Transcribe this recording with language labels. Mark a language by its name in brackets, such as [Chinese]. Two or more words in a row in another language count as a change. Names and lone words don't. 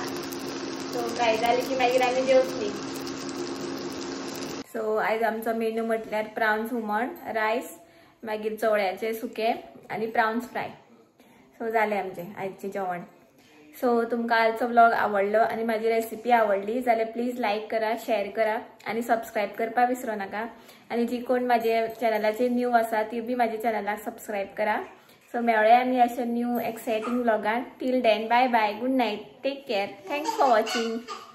[Konkani] सो फ्राय जाली की मागीर आमी जेवतली. सो आज आमचो मेनू म्हटल्यार प्राउन्स हुमण, रायस, मागीर चवळ्याचे सुके आणि [English] prawns fry. [Konkani] सो जाले आमचे आजचे जेवण. सो तुमकां आजचो व्लॉग आवडलो आणि माझी रेसिपी आवडली जाल्यार [English] please like [Konkani] करा, शेअर करा आणि सबस्क्राईब करपाक विसरू नका. आणि जी कोण माझ्या चॅनलाचे न्यू आसा ती बी माझ्या चॅनलाक सबस्क्राईब करा. सो मेळ्या आमी अशा [English] new exciting [Konkani] व्लॉगान. [English] till then bye bye, good night, take care, thanks for watching.